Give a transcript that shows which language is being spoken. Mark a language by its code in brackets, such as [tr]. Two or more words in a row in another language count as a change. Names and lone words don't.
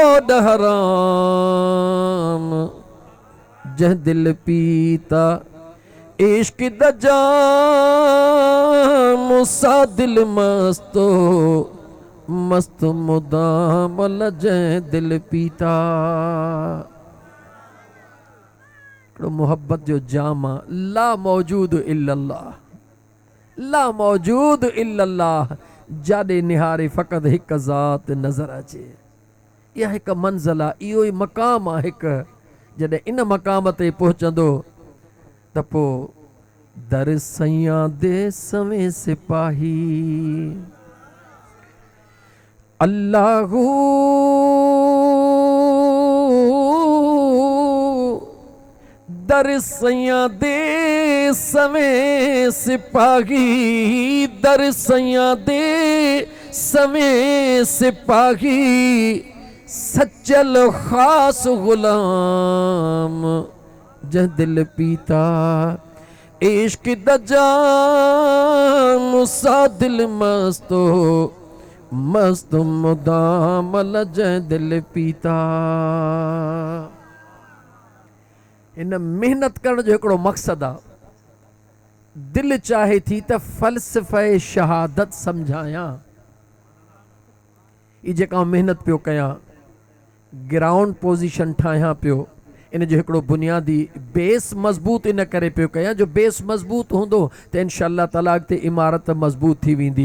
[skr] حرام جہ دل پیتا عشق دا جام، سا دل مستو مست مدام جہ دل پیتا. [sd] मोहब्बत जो जाम [ar] لا موجود إلا الله، لا موجود إلا الله, [sd] जाॾे निहारे फ़क़त हिकु ज़ात नज़र अचे। इहा हिकु मंज़िल आहे, इहो ई मक़ाम आहे हिकु। जॾहिं इन मक़ाम ते पहुचंदो त पोइ [skr] در سائیاں دے سویں سپاہی اللہو در سائیاں دے سویں سپاہی، در سائیاں دے سویں سپاہی، سچل خاص غلام جہ دل پیتا عشق دا جام، سا دل مستو مست مدام جہ دل پیتا. [sd] इन मेहनत करण जो हिकिड़ो मक़सदु आहे। दिलि चाहे थी त फ़लसफ़े शहादत सम्झायां। ही जेका मेहनत पियो कयां, [en] ground position [sd] ठाहियां पियो, इन जो हिकिड़ो बुनियादी बेस मज़बूत इन करे पियो कयां, जो बेस मज़बूत हूंदो त [ar] إن شاء الله تعالى [sd] अॻिते इमारत मज़बूत थी वेंदी।